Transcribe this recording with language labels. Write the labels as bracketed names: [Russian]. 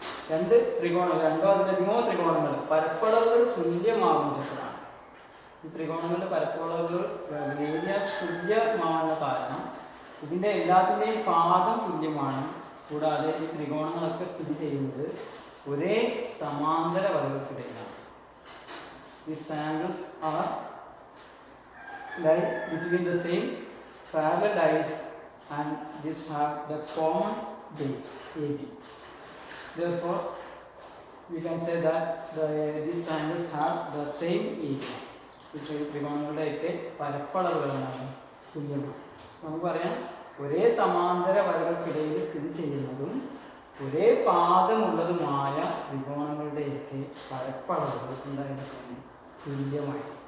[Malayalam] 2 ത്രികോണങ്ങൾ, 2 അതിലധികമോ ത്രികോണങ്ങൾ പരപ്പളവുകൾ തുല്യമാകുന്നപ്പോഴാണ് ഈ ത്രികോണങ്ങളുടെ പരപ്പളവുകൾ ഏരിയാസ് തുല്യമാകുന്ന കാരണം ഇതിൻ്റെ എല്ലാത്തിൻ്റെയും പാദം തുല്യമാണ്. കൂടാതെ ഈ ത്രികോണങ്ങളൊക്കെ സ്ഥിതി ചെയ്യുന്നത് ഒരേ സമാന്തര വരകൾക്കിടയിലാണ്. [English] These triangles are lie between the same parallel lines and these have the common base AB. Therefore, we can say that these triangles have the same area. [Malayalam] ഈ ത്രികോണങ്ങളുടെയൊക്കെ പരപ്പളവുകളാണ് തുല്യമാണ്. നമുക്കറിയാം ഒരേ സമാന്തര വരകൾക്കിടയിൽ സ്ഥിതി ചെയ്യുന്നതും ഒരേ പാദമുള്ളതുമായ ത്രികോണങ്ങളുടെയൊക്കെ പരപ്പളവുകൾ ഉണ്ടായിരിക്കുന്നു തുല്യമായി.